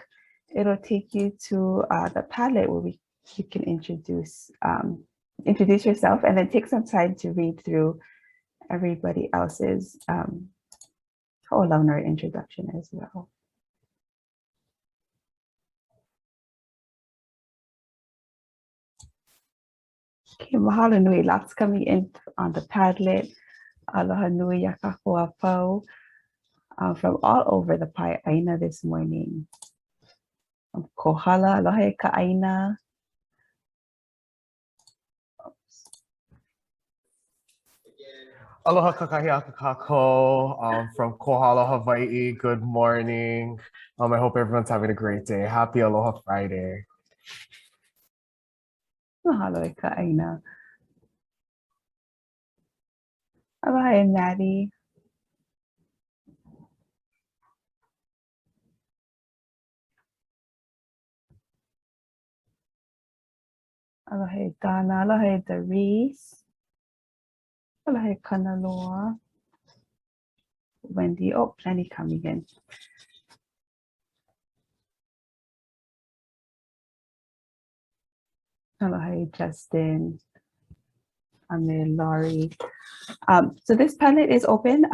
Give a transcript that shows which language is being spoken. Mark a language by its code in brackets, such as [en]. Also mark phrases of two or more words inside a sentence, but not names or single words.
[en] It'll take you to the Padlet where you can introduce yourself and then take some time to read through everybody else's ho'olauna introduction as well. Okay, [haw] mahalo nui, [en] lots coming in on the Padlet. [haw] Aloha nui yakakua pau [en] from all over the Pai'aina this morning. [haw] Kohala, aloha ka aina. Aloha kakahiaka kako from Kohala, Hawaii. [en] Good morning. I hope everyone's having a great day. Happy Aloha Friday. [haw] Mahalo ka aina. Aloha Maddie. Aloha Donna, aloha Doris. Aloha Kanaloa. [en] Wendy, oh, plenty coming in. [haw] Aloha Justin. [en] Amir, Laurie. So this Padlet is open.